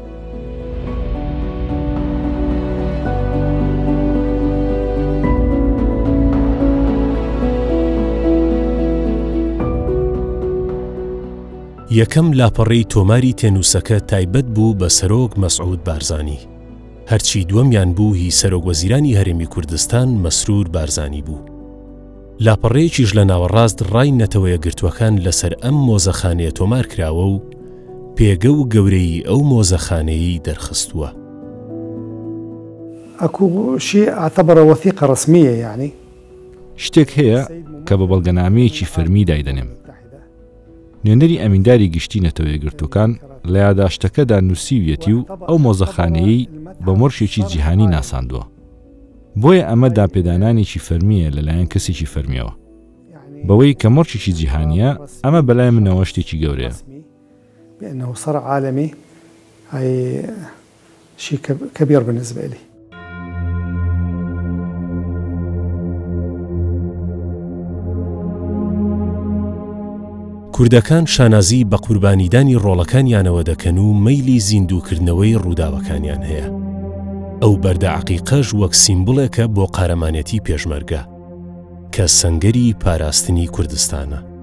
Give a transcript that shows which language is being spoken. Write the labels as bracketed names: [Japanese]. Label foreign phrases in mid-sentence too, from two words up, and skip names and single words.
[Central Kurdish] یەکەم لاپەڕەی تۆماری تێنووسەکە تایبەت بوو بە سەرۆک مەسعود بارزانی، هەرچی دووەمیان بوو هی سەرۆک وەزیرانی هەرێمی کوردستان مەسرور بارزانی بوو. لاپەڕەیەکیش لە ناوەڕاست ڕای نەتەوەیە گرتوەکان لەسەر ئەم مۆزەخانەیە تۆمار کراوە و پێگە و گەورەی ئەو مۆزەخانەیەی دەرخستووە. [Arabic] أكو شيء اعتبره وثيقة رسمية يعني [Central Kurdish] شتێک هەیە کە بە بەڵگەنامەیەکی فەرمی دایدەنێم. نوێنەری ئەمینداری گشتی نەتەوەیە گرتوەکان لە یاداشتەکەدا نووسیویەتی و ئەو مۆزەخانەیەی بە مۆرشێکی جیهانی ناساندووە. بۆیە ئەمە داپێدانانێکی فەرمیە لەلایەن کەسێکی فەرمیەوە. بەوەی کە مۆرشێکی جیهانیە ئەمە بەلای منەوە شتێکی گەورەیە. [Arabic] بأنه صرع عالمي هي شيء كبير بالنسبة لي. [Central Kurdish] کوردەکان شانازی بە قوربانیدانی ڕۆڵەکانیانەوە دەکەن و مەیلی زیندووکردنەوەی ڕووداوەکانیان هەیە. ئەو بەردە عەقیقەش وەک سیمبڵێکە بۆ قارەمانەتی پێشمەرگە کە سەنگەری پاراستنی کوردستانە.